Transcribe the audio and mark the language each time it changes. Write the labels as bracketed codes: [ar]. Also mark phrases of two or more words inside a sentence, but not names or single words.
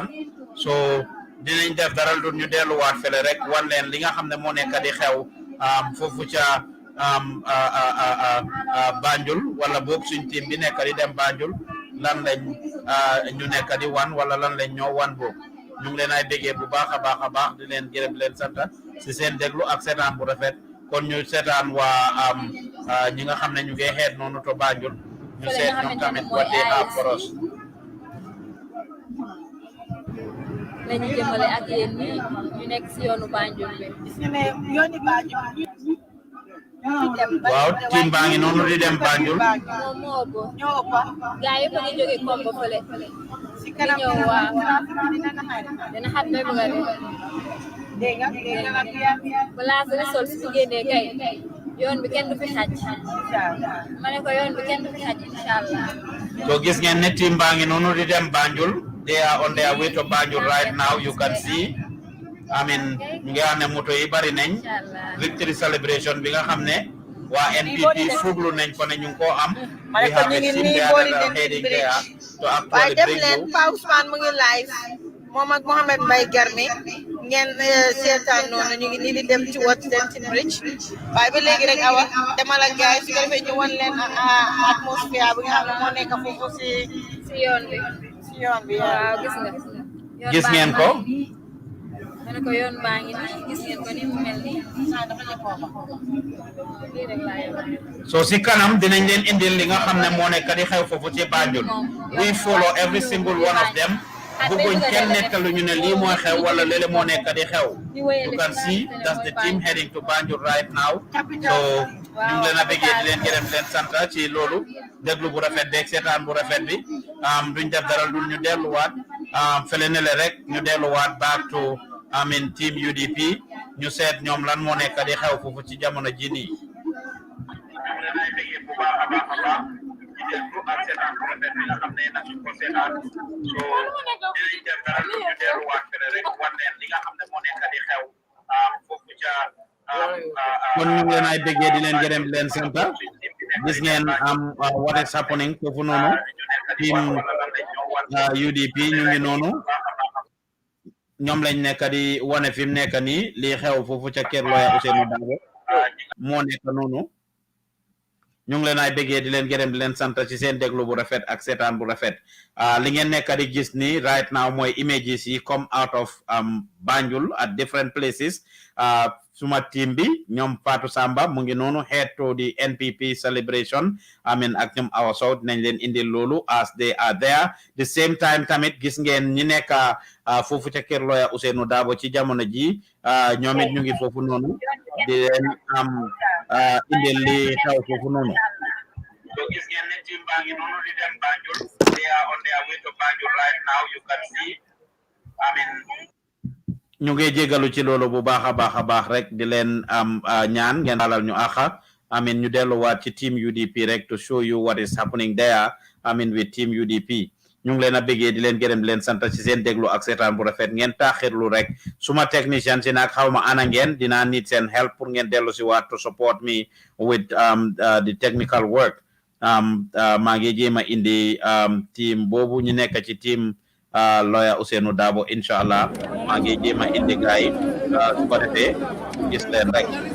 [wo] So dinañ def dara du ñu delluwaat fële rek wan leen li nga xam ne moo nekk di xew foofu ca Banjul wala boog suñ team bi nekk di dem Banjul lan lañ ñu nekk di wan wala lan lañ ñoo wan boobu ñu ngi leen ay bëggee bu baax a baax di leen gërëm leen sant si seen déglu ak seetaan bu rafet kon ñu seetaan waa ñi nga xam ne ñu ngi xeet noonu to Banjul ñu seet ñoom tamit [en] what they have for us. [wo] lañu jëmale ak yéen ñi ñu nekk si yoonu Banjul bi. yooni Banjul. waaw team baa ngi noonu di dem Banjul. moo ëpp. ñoo ëpp. gars yëpp a ngi jógee Kombo fële. si kanam ñëw waaw. dina xat ba bëgg a dee. dégg nga balaa sa sol si génnee kay yoon bi kenn du fi xaj. ma ne ko yoon bi kenn du fi xaj [ar] إن شاء الله. [wo] so gis ngeen ne team baa ngi noonu di dem Banjul. [en] They are on their way to Banjul right now. You can see. [wo] ñu ngi xam ne moto yi bari nañ. [en] victory celebration [wo] bi nga xam ne waa NPP fuglu nañ ko ne ñu ngi koo am. [en] we have a team there that are heading there to actually bring you. [wo] Pa Ousmane mu ngi live moom ak Mohamed Mbaye Garmi ngeen seetaan noonu ñu ngi nii di dem ci Watson Bridge waaye ba léegi rek awa demal ak gars yi su ko defee ñu wan leen atmosphère bi nga xam ne moo nekk foofu si yoon bi. yoon bi waaw gis nga. gis ngeen ko. ma ne ko yoon baa ngi nii gis ngeen ko ni mu mel nii. so si kanam dinañ leen indil li nga xam ne moo nekk di xew foofu ci Banjul. [en] we follow every single one of them. [wo] bëgguñ kenn nettalu ñu ne lii mooy xew wala léle moo nekk di xew. [en] you can see that's the team heading to Banjul right now. [wo] so ñu ngi leen a bëggee di leen gërëm leen sant ci loolu déglu bu rafet beeg seetaan bu rafet bi duñ def dara lu ñu delluwaat fële ne le rek ñu delluwaat [en] back to team UDP [wo] ñu seet ñoom lan moo nekk di xew foofu ci jamono ji nii. kon ñu ngi leen ay bëggee di leen gërëm di leen sant gis ngeen [en] what is happening [wo] foofu noonu team UDP ñu ngi noonu ñoom lañ nekk di wane fi mu nekk nii lii xew foofu ca kër lawyer Ousainou Darboe moo nekk noonu ñu ngi leen ay bëggee di leen gërëm di leen sant ci seen déglu bu rafet ak seetaan bu rafet li ngeen nekk di gis ni [en] right now [wo] mooy images yi [en] come out of Banjul at different places [wo] suma team bi ñoom Fatou Samba mu ngi noonu [en] head to the NPP celebration [wo] ak ñoom Awa Sow dinañ leen indil loolu [en] as they are there the same time [wo] tamit gis ngeen ñi nekk foofu ca kër lawyer Ousainou Darboe ci jamono ji ñoom it ñu ngi foofu noonu di leen indil li xew foofu noonu. so gis ngeen ne team baa ngi noonu di dem Banjul [en] they are on their way to Banjul right now you can see [wo] ñu ngi jégalu ci loolu bu baax a baax rek di leen ñaan ngeen dalal ñu axa amin ñu delluwaat ci team UDP rek [en] to show you what is happening there [wo] amin with team UDP ñu ngi leen a bëggee di leen gërëm di leen sant ci seen déglu ak seetaan bu rafet ngeen taaxirlu rek suma technician si nag xaw ma ana ngeen dinaa need seen help pour ngeen dellu si waat [en] to support me with the technical work [wo] maa ngi jéem a indi team boobu ñu nekk ci team lawyer Ousainou Darboe inshallah maa ngi jéem a indi gaay su ko defee gis leen rek